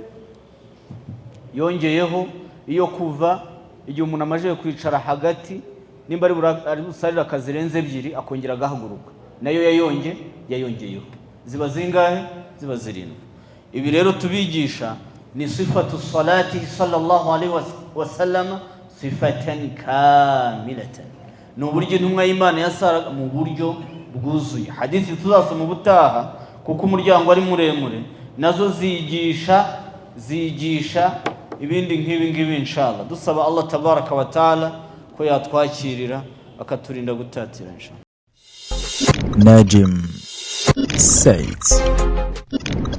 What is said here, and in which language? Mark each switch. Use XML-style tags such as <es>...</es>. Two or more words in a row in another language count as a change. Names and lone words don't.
<rw>Yongeyeho iyo kuva igihe umuntu amaje kwicara hagati, nimba ari busarira akazirenze ebyiri akongera agahaguruka, nayo yayongeyeho. Ziba zingahe? Ziba zirindwi. Ibi rero tubigisha ni</rw> <ar>صفة صلاة صلى الله عليه وسلم صفة كاملة.</ar> <rw>Ni uburyo intumwa y'Imana yasaraga mu buryo bwuzuye. Hadithi tuzasoma ubutaha kuko umuryango ari muremure, nazo zigisha ibindi nk'ibi inshallah. Dusaba Allah</rw> <ar>تبارك وتعالى</ar> <rw>ko yatwakirira akaturinda gutatira inshallah. Najim Said.</rw>